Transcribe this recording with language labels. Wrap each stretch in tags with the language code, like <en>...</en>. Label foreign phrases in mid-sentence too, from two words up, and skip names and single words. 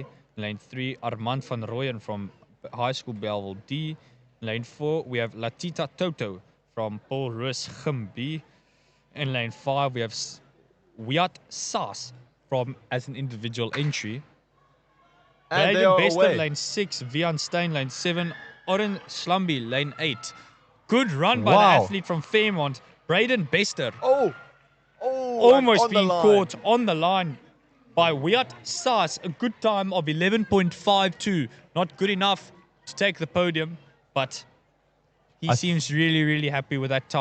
<en>Lane 3, Armand van Rooyen from High School Belleville D. Lane 4, we have Latita Toto from Paul Roos Gym B. In lane 5, we have Wiat Saas from as an individual entry. And they Braden are Bester, away. lane 6. Vian Stein, lane 7. Oren Slumby, lane 8. Good run by the Wow. athlete from Fairmont. Braden Bester. Oh. Oh. Almost on the being line. caught on the line by Wiat Saas. A good time of 11.52. Not good enough to take the podium, but he seems really, really happy with that time.</en>